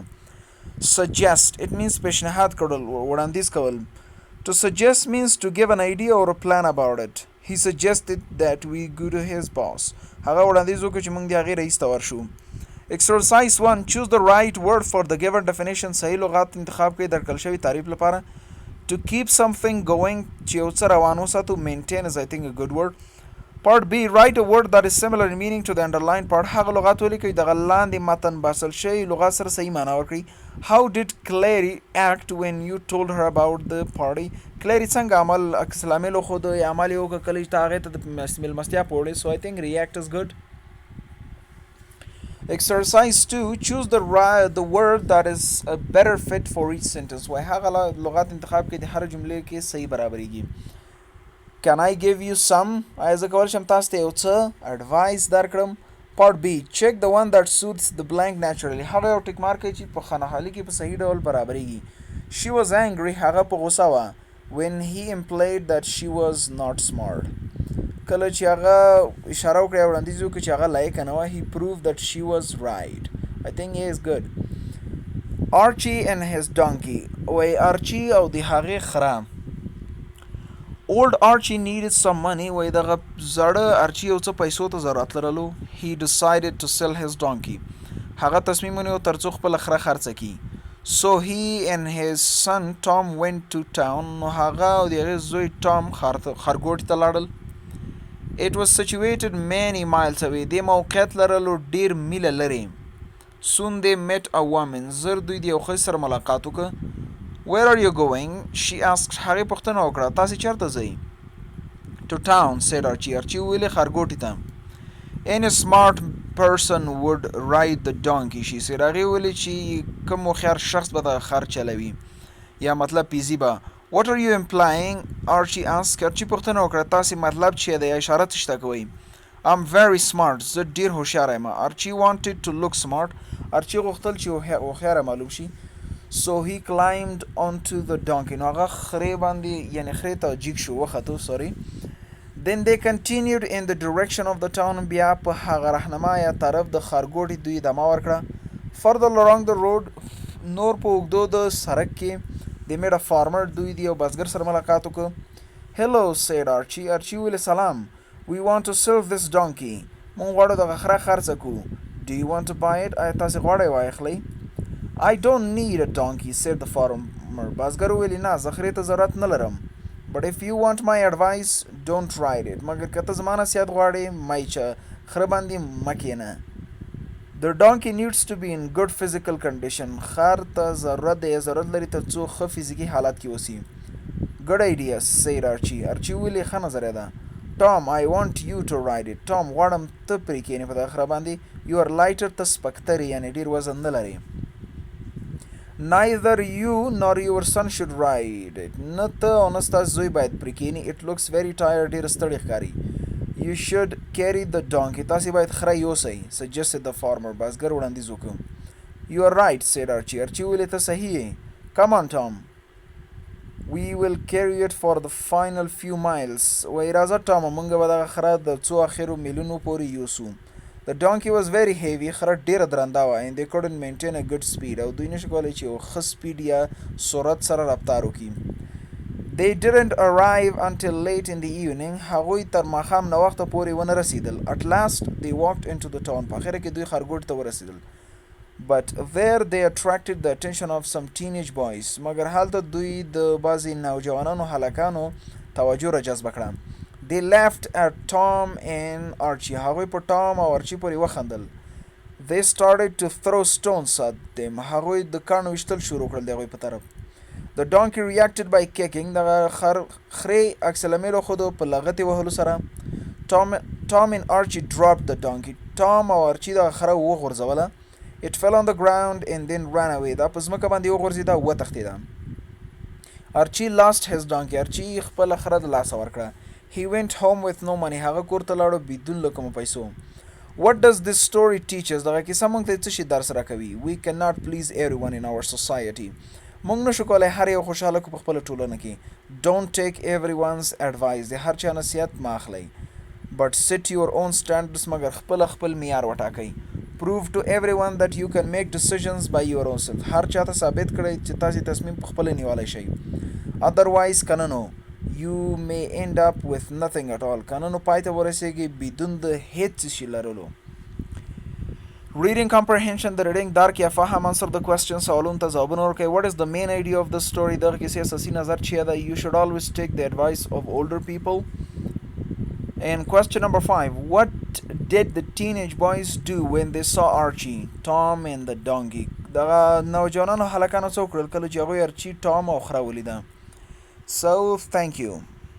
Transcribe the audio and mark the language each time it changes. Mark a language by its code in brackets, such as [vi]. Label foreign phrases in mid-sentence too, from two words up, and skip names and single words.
[en] Suggest. It means [ps] پیشنهاد کړل وړاندیز کول. [en] To suggest means to give an idea or a plan about it. He suggested that we go to his boss. [ps] هغه وړاندیز وکړ چې موږ د هغې رئیس ته ورشو. [en] Exercise 1. Choose the right word for the given definition. [ps] صحیح لغات انتخاب کړئ درکړل شوي تعریف لپاره. [en] To keep something going [ps] چې یو څه روان وساتو. [en] Maintain is I think a good word. Part B. Write a word that is similar in meaning to the underlined part. [ps] هغه لغات ولیکئ دغه لاندې متن باسل شوي لغات سره صحیح معنا ورکړئ. [en] How did Clary act when you told her about the party? [ps] Clary څنګه عمل عکس العمل وښود یا عمل یې وکړ کله چې ته هغې ته د مېلمستیا په وړې. [en] So I think react is good. Exercise 2. Choose the word that is a better fit for each sentence. [ps] وای هغه لغات انتخاب کړئ د هر جملې کې صحیح برابرېږي. [en] Can I give you some? [ps] آیا زه کولی شم تاسو ته یو څه advice درکړم. [en] Part B. Check the one that suits the blank naturally. [ps] هغه یو ټیک مارک چې په خانهحالي کې په صحیح ډول برابرېږي. [en] She was angry. [ps] هغه په غوسه وه. [en] When he implied that she was not smart. [ps] کله چې هغه اشاره وکړه یا وړاندیز وکړي چې هغه لایقه نه وه. [en] He proved that she was right. I think he is good. Archie and his donkey. [ps] وای آرچي او د هغې خره. [en] Old Archie needed some money. [ps] وای دغه زړه آرچي یو څه پیسو ته ضرورت لرلو. [en] He decided to sell his donkey. [ps] هغه تصمیم ونیو ترڅو خپله خره خرڅه کړي. [en] So he and his son Tom went to town. [ps] نو هغه او د هغې زوی ټام ښارګوټي ته لاړل. [en] It was situated many miles away. [ps] دې موقعیت لرلو ډېر میله لرې. [en] Soon they met a woman. [ps] زر دوی د یو ښځې سره ملاقات وکړه. [en] Where are you going? She asked. [ps] هغې پوښتنه وکړه تاسې چېرته ځئ. [en] To town, said Archie. [ps] Archie وویلې ښارګوټي ته. [en] Any smart person would ride the donkey, she said. [ps] هغې وویلې چې کوم هوښیار شخص به دغه خر چلوي یا مطلب پیزي به. [en] What are you implying? Archie asked. [ps] Archie پوښتنه وکړه تاسې مطلب چې دی یا اشاره څه شته کوئ. [en] I'm very smart. [ps] زه ډېر هوښیار یم. [en] Archie wanted to look smart. [ps] Archie غوښتل چې هوښیاره معلوم شي. [en] So he climbed onto the donkey. [ps] نو هغه خرې باندې یعنې خرې ته جیګ شو وختو. [en] Sorry. Then they continued in the direction of the town. [ps] بیا په هغه رهنما یا طرف د ښارګوټي دوی دمه ورکړه. [en] Further along the road. [ps] نور په اوږدو د سړک کې [en] they met a farmer. [ps] دوی د یو بزګر سره ملاقات وکړه. [en] Hello, said Archie. [ps] Archie ویلې سلام. [en] We want to sell this donkey. [ps] مونږ غواړو دغه خره خرڅه کړو. [en] Do you want to buy it? [ps] آیا تاسې غواړئ واخلئ. [en] I don't need a donkey, said the farmer. [ps] بزګر وویلې نه زه خرې ته ضرورت نه لرم. [en] But if you want my advice, don't ride it. [ps] مګر که ته زما نصیحت غواړې مه یې خره باندې مه کښېنه. [en] The donkey needs to be in good physical condition. [ps] خر ته ضرورت دی یا ضرورت لري تر څو ښه فزیکي حالت کې اوسي. [en] Good idea, said Archie. [ps] Archie وویلې ښه نظریه ده. [en] Tom, I want you to ride it. [ps] Tom غواړم ته پرې کښېنې په دغه خره باندې. [en] You are lighter. [ps] ته سپکتر یې یعنې ډېر وزن نه لرې. [en] Neither you nor your son should ride it. [ps] نه ته او نه ستا زوی باید پرې کښېني. [en] It looks very tired. [ps] ډېر ستړی ښکاري. [en] You should carry the donkey. [ps] تاسې باید خره یوسئ. [en] Suggested the farmer. [ps] بزګر وړاندیز وکړ. [en] You are right, said Archie. [ps] Archie وویلې ته صحیح یې. [en] Come on, Tom. We will carry it for the final few miles. [ps] وایي راځه ټام موږ به دغه خره د څو اخرو میلونو پورې یوسو. [en] The donkey was very heavy. [ps] خره ډیره درنده وه [en] and they couldn't maintain a good speed [ps] او دوی نشي کولی چې یو ښه سپیډ یا سرعت سره رفتار وکړي. [en] They didn't arrive until late in the evening. [ps] هغوی تر ماښام ناوخته پورې ونه رسیدل. [en] At last they walked into the town. [ps] په اخره کې دوی ښارګوټ ته ورسیدل. [en] But there they attracted the attention of some teenage boys. [ps] مګر هلته دوی د بعضې نوجوانانو هلکانو توجه را جذبه کړه. [en] They laughed at Tom and Archie. [ps] هغوی په ټام او ارچي پورې وخندل. [en] They started to throw stones at them. [ps] هغوی د کاڼو ویشتل شروع کړل د هغوی په طرف. [en] The donkey reacted by kicking. [ps] دغه خرې عکس العمل وښودو په لغتې وهلو سره. [en] Tom and Archie dropped the donkey. [ps] Tom او ارچي دغه خره وغورځوله. [en] It fell on the ground and then ran away. [ps] دا په ځمکه باندې وغورځېده او وتښتېده. [en] Archie lost his donkey. [ps] ارچي خپله خره د لاسه ورکړه. [en] He went home with no money. [ps] هغه کور ته لاړو بدون له کومو پیسو. [en] What does this story teach us? [ps] دغه کیسه موږ ته څه شي درس راکوي. [en] We cannot please everyone in our society. [ps] موږ نشو کولی هر یو خوشحاله کړو په خپله ټولنه کې. [en] Don't take everyone's advice. [ps] د هر چا نصیحت مه اخلئ. [en] But set your own standards. [ps] مګر خپل معیار وټاکئ. [en] Prove to everyone that you can make decisions by your own self. [ps] هر چاته ثابت کړئ چې تاسې تصمیم په خپله نیولی شئ. [en] Otherwise [ps] که نه نو [en] you may end up with nothing at all. [ps] که نه نو پای ته ورسېږئ بدون د هېڅ شي لرلو. [en] Reading comprehension. [ps] د reading درک یا فهم. [en] Answer the questions. [ps] سوالونو ته ځوابونه ورکړئ. [en] What is the main idea of the story? [ps] دغه کیسې اساسي نظر چیه ده؟ [en] You should always take the advice of older people. And question number 5. What did the teenage boys do when they saw Archie, Tom and the donkey? [ps] دغه نوجوانانو هلکانو څه وکړل کله چې هغوی ارچي، ټام او خره ولیده. [en] So thank you.